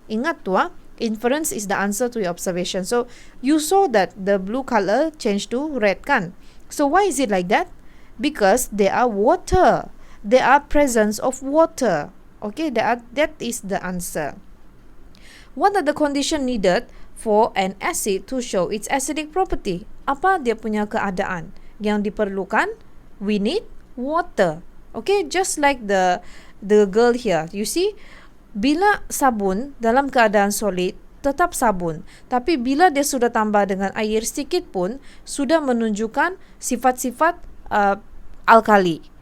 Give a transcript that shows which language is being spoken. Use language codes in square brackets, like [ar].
[en] Ingat tu inference is the answer to your observation. So you saw that the blue color changed to red kan? So why is it like that? Because there are water. There are presence of water. Okay, that is the answer. What are the condition needed for an acid to show its acidic property? [ms] Apa dia punya keadaan yang diperlukan? [en] We need water. Okay, just like the girl here. You see, [ms] bila sabun dalam keadaan solid, tetap sabun. Tapi bila dia sudah tambah dengan air sedikit pun, sudah menunjukkan sifat-sifat alkali.